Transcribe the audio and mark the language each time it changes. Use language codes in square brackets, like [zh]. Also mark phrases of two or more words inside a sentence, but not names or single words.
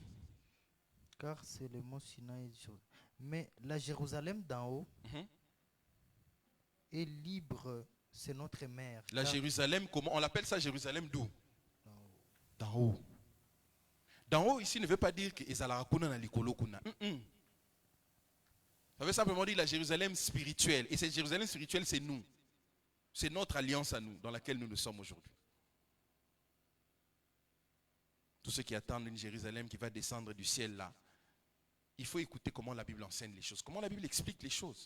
[fr] Car c'est le mont Sinaï. Mais la Jérusalem d'en haut est libre, c'est notre mère. La Jérusalem, comment? On l'appelle ça Jérusalem d'où? D'en haut. D'en haut ici ne veut pas dire que [ln] Ezalarakuna na likolo kuna. [fr] Ça veut simplement dire la Jérusalem spirituelle. Et cette Jérusalem spirituelle, c'est nous. C'est notre alliance à nous, dans laquelle nous sommes aujourd'hui. Tous ceux qui attendent une Jérusalem qui va descendre du ciel là, il faut écouter comment la Bible enseigne les choses, comment la Bible explique les choses.